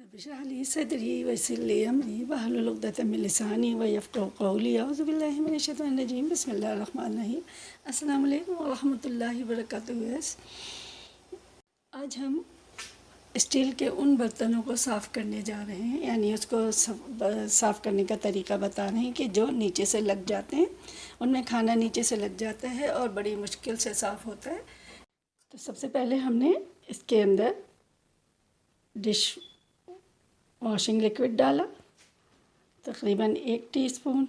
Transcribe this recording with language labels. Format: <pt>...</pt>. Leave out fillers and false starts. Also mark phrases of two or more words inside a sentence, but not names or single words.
<ar>اشرح لي صدري ويسر لي أمري واحلل عقدة من لساني يفقهوا قولي أعوذ بالله من الشيطان الرجيم بسم الله الرحمن الرحيم السلام عليكم ورحمة الله وبركاته.</ar> <hi>आज हम स्टील के उन बर्तनों को साफ़ करने जा रहे हैं, यानी उसको साफ़ करने का तरीका बता रहे हैं कि जो नीचे से लग जाते हैं, उनमें खाना नीचे से लग जाता है और बड़ी मुश्किल से साफ़ होता है। तो सबसे पहले हमने इसके अंदर</hi> <en>dish washing liquid</en> <hi>डाला, तकरीबन 1 टीस्पून।</hi>